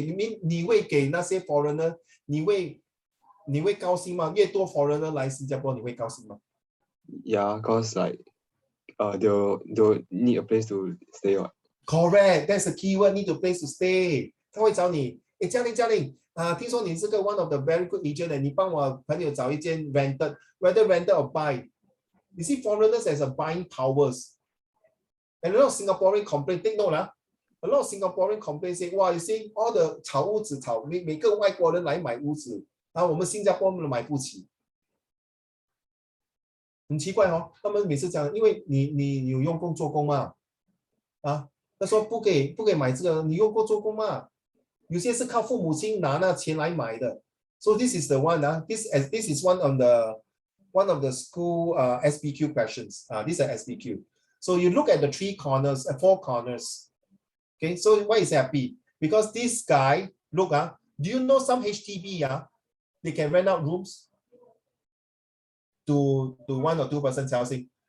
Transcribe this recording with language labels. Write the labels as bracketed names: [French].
[English] You mean [Chinese] 你会给那些 foreigner, 你会高兴吗？越多 foreigner 来新加坡，你会高兴吗？ [English] Yeah, cause like they'll need a place to stay. Correct, that's the keyword. Need a place to stay. [Chinese] 他会找你，嘉玲，听说你是个 [English] one of the very good agent， [Chinese] 你帮我朋友找一间 rented, [English] whether rented or buy. You see, foreigners has a buying powers. And a lot of Singaporean complain, take note lah. A lot of Singaporean complain say, wow, you see, all the [Chinese] 炒屋子炒，每个外国人来买屋子，然后我们新加坡人买不起。很奇怪哦，他们每次讲，因为你有用功做工嘛，他说不可以买这个，你用功做工嘛，有些是靠父母亲拿那钱来买的。 [English] So this is the one. This is one of the school SBQ questions. These are SBQ. So you look at the four corners. Okay, so why is happy? Because this guy, look, do you know some HDB, they can rent out rooms to 1 or 2% housing.